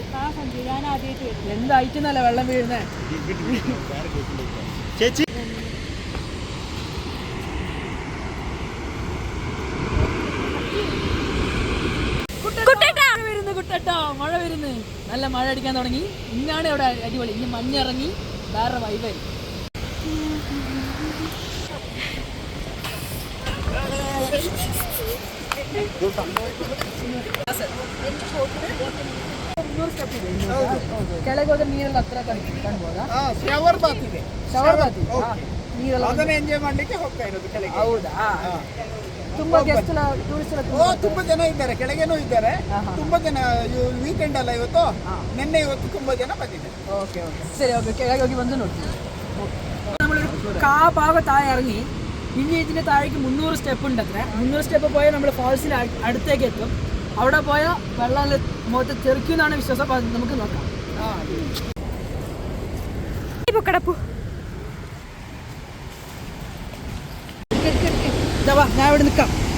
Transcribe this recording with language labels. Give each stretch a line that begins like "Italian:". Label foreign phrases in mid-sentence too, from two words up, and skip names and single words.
Malayalam: എന്തായിട്ടെന്നല്ല വെള്ളം വീഴുന്നേ. മഴ വരുന്നു. നല്ല മഴ അടിക്കാൻ തുടങ്ങി. ഇന്നാണ് ഇവിടെ അടിപൊളി. ഇനി മഞ്ഞിറങ്ങി വേറെ വൈബായി.
Kannada: ಕೆಳಗೆ ನೀರೆಲ್ಲ ಹತ್ರ ಕಾಣ್ಬೋದಾ?
English: shower bath
Kannada: ಇದೆ. ನೀರೆಲ್ಲ ಎಂಜಾಯ್ ಮಾಡ್ಲಿಕ್ಕೆ ಹೋಗ್ತಾ ಇರೋದು ಕೆಳಗೆ. ಹೌದಾ? ತುಂಬಾ
English: guest tourist
Kannada: ತುಂಬಾ ಜನ ಇದ್ದಾರೆ. ಕೆಳಗೇನೂ ಇದ್ದಾರೆ. ತುಂಬಾ ಜನ ವೀಕೆಂಡ್ ಅಲ್ಲ ಇವತ್ತು. ನಿನ್ನೆ ಇವತ್ತು ತುಂಬಾ ಜನ ಬಂದಿದ್ದಾರೆ.
Malayalam: ഓക്കെ ശരി. ഓക്കെ,
Kannada: ಕೆಳಗೆ ಹೋಗಿ ಬಂದು ನೋಡ್ತೀವಿ.
Malayalam: നമ്മളൊരു ഭാഗത്തായി ഇറങ്ങി. ഇനി ഇതിന്റെ താഴേക്ക് 300 സ്റ്റെപ്പ് ഉണ്ട്. അത്ര 300 സ്റ്റെപ്പ് പോയാൽ നമ്മൾ ഫാൾസിന് അടുത്തേക്ക് എത്തും. അവിടെ പോയാൽ വെള്ളം മുഖത്ത് തെറിക്കുമെന്നാണ് വിശ്വാസം. അപ്പം നമുക്ക് നോക്കാം. ഞാൻ ഇവിടെ നിൽക്കാം.